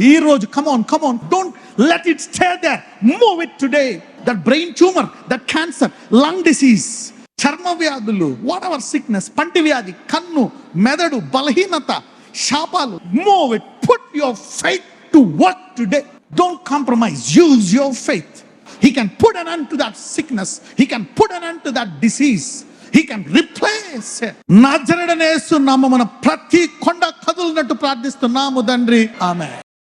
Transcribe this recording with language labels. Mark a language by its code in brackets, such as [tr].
[te] ఈ రోజు [en] Come on, don't let it stay there, move it today. That brain tumour, that cancer, lung disease, [te] చర్మ వ్యాధులు, [en] whatever sickness, [te] పంటి వ్యాధి, కన్ను, మెదడు, బలహీనత, శాపాలు, [en] Move it. Put your faith to work today. Don't compromise. Use your faith. He can put an end to that sickness. He can put an end to that disease. He can replace it. [te] నజరేయుడైన యేసు నామమున ప్రతి కొండ కదులునట్టు ప్రార్థిస్తున్నాము తండ్రి. ఆమేన్.